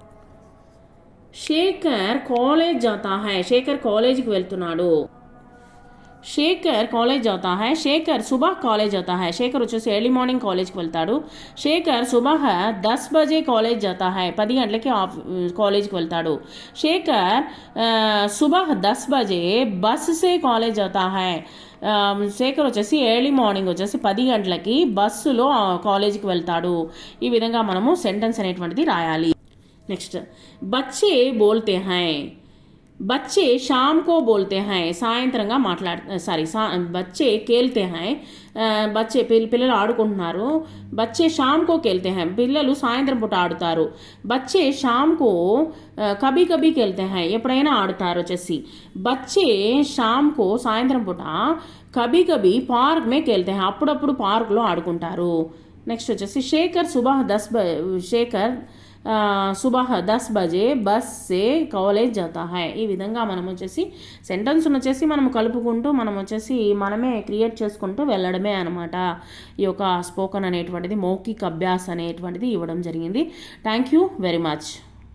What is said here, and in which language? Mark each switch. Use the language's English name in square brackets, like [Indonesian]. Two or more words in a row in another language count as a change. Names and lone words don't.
[Hindi] शेखर कॉलेज जाता है, [Telugu] శేఖర్ కాలేజీకి వెళ్తున్నాడు. [Hindi] शेखर कॉलेज जाता है, शेखर सुबह कॉलेज जाता है, [Telugu] శేఖర్ వచ్చేసి [English] early morning [Telugu] కాలేజ్కి వెళ్తాడు. [Hindi] शेखर सुबह 10 बजे कॉलेज जाता है, [Telugu] 10 గంటలకి కాలేజ్కి వెళ్తాడు. [Hindi] शेखर सुबह 10 बजे बस से कॉलेज जाता है, [Telugu] శేఖర్ వచ్చేసి [English] early morning [Telugu] వచ్చేసి 10 గంటలకి బస్సులో కాలేజీకి వెళ్తాడు. ఈ విధంగా మనము సెంటెన్స్ అనేటువంటిది రాయాలి. [Hindi] నెక్స్ట్ बच्चे बोलते हैं, बच्चे शाम को बोलते हैं, సాయంత్రంగా बच्चे खेलते हैं, [Telugu] పిల్లలు ఆడుకుంటున్నారు. [Hindi] बच्चे शाम को खेलते हैं, [Telugu] పిల్లలు సాయంత్రం పూట ఆడుతారు. [Hindi] बच्चे शाम को कभी कभी खेलते हैं, [Telugu] ఎప్పుడైనా ఆడుతారు. [Hindi] వచ్చేసి बच्चे शाम को [Telugu] సాయంత్రం పూట [Hindi] कभी कभी पार्क में खेलते हैं, [Telugu] అప్పుడప్పుడు పార్క్లో ఆడుకుంటారు. [Hindi] నెక్స్ట్ వచ్చేసి शेखर सुबह 10 बजे बस से कॉलेज जाता है. [Telugu] ఈ విధంగా మనం వచ్చేసి సెంటెన్స్ వచ్చేసి మనం కలుపుకుంటూ మనం వచ్చేసి మనమే క్రియేట్ చేసుకుంటూ వెళ్ళడమే అనమాట. ఈ యొక్క స్పోకన్ అనేటువంటిది [Hindi] मौखिक अभ्यास [Telugu] అనేటువంటిది ఇవ్వడం జరిగింది. [English] Thank you very much.